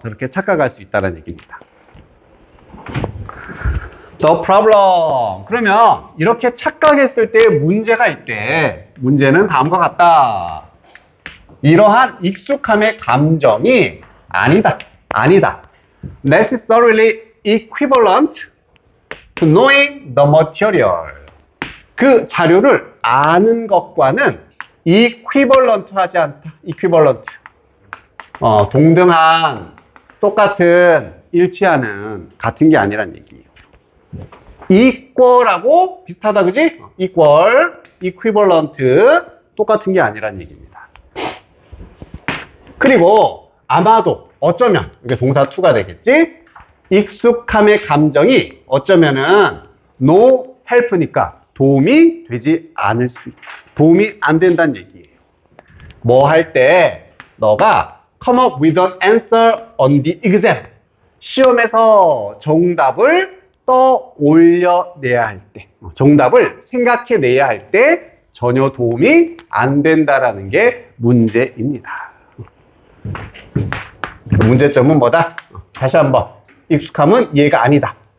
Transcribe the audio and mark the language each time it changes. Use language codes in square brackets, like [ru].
[ko] 저렇게 착각할 수 있다는 얘기입니다. [en] The problem. [ko] 그러면 이렇게 착각했을 때 문제가 있대. 문제는 다음과 같다. 이러한 익숙함의 감정이 아니다. [en] Necessarily equivalent to knowing the material. [ko] 그 자료를 아는 것과는 equivalent 하지 않다. [en] equivalent. [ko] 동등한, 똑같은, 일치하는, 같은 게 아니란 얘기예요. equal하고 비슷하다, 그지? equal. equivalent 똑같은 게 아니란 얘기입니다. 그리고 아마도 어쩌면 이게 동사 to가 되겠지? 익숙함의 감정이 어쩌면은 [en] no help [ko] 니까 도움이 되지 않을 수 있다. 도움이 안 된다는 얘기예요. 뭐 할 때 너가 [en] come up with an answer on the exam. [ko] 시험에서 정답을 떠올려내야 할 때, 정답을 생각해내야 할 때 전혀 도움이 안 된다라는 게 문제입니다. 문제점은 뭐다? 다시 한번. 익숙함은 이해가 아니다.